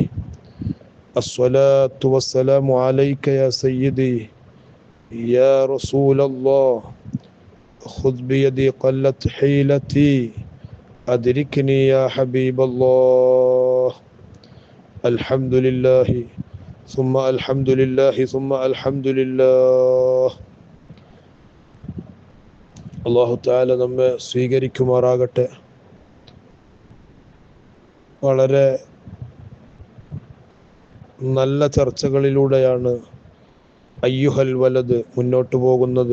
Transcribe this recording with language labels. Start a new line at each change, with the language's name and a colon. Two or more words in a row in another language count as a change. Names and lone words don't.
Arabic: الصلاة والسلام عليك يا سيدي يا رسول الله. خذ بيدي قلت حيلتي أدركني يا حبيب الله. الحمد لله ثم الحمد لله ثم الحمد لله.
Malayalam: അല്ലാഹു തആല നമ്മെ സ്വീകരിക്കുമാറാകട്ടെ. വളരെ നല്ല ചർച്ചകളിലൂടെയാണ് അയ്യുഹൽ വലത് മുന്നോട്ട് പോകുന്നത്.